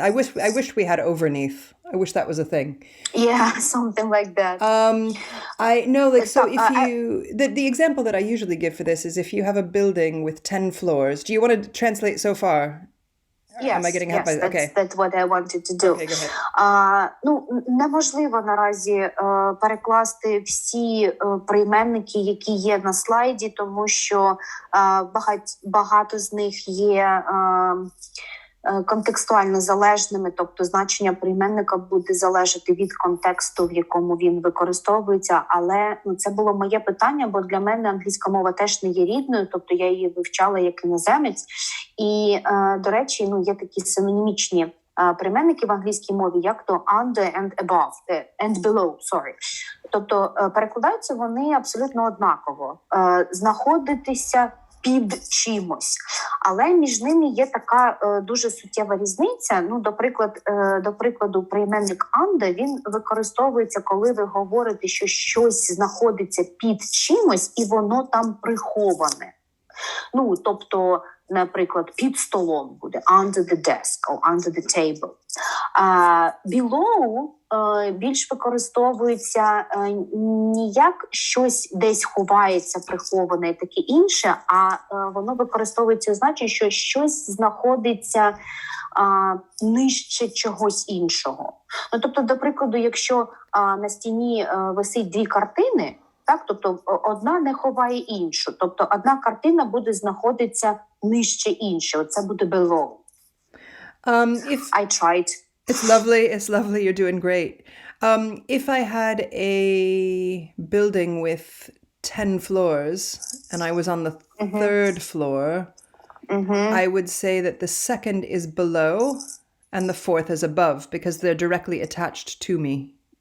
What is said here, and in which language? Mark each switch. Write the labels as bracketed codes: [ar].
[en] I wish we had overneath. I wish that was a thing. Yeah, something like that. I know, like, so if you, the example that I usually give for this is if you have a building with 10 floors. Do you want to translate so far? Yes, Am I getting help? Okay. That's what I wanted to do. Okay, go ahead. [uk] Ну, неможливо наразі перекласти всі прийменники, які є на слайді, тому що багато з них є контекстуально залежними, тобто значення прийменника буде залежати від контексту, в якому він використовується, але це було моє питання, бо для мене англійська мова теж не є рідною, тобто я її вивчала як іноземець, і, до речі, є такі синонімічні прийменники в англійській мові, як то [en] under and above, and below, sorry. [uk] Тобто перекладаються вони абсолютно однаково. Знаходитися під чимось. Але між ними є така дуже суттєва різниця. До прикладу, прийменник under, він використовується, коли ви говорите, що щось знаходиться під чимось, і воно там приховане. Тобто, наприклад, під столом буде [en] under the desk or under the table. [uk] Below більш використовується не як щось десь ховається, приховане і таке інше, а воно використовується значення, що щось знаходиться нижче чогось іншого. Тобто, до прикладу, якщо на стіні висить дві картини, так, тобто одна не ховає іншу. Тобто одна картина буде знаходитися нижче іншої. Це буде below. [en] I tried. It's lovely. You're doing great. If I had a building with 10 floors and I was on the third floor, Угу. I would say that the second is below and the fourth is above because they're directly attached to me.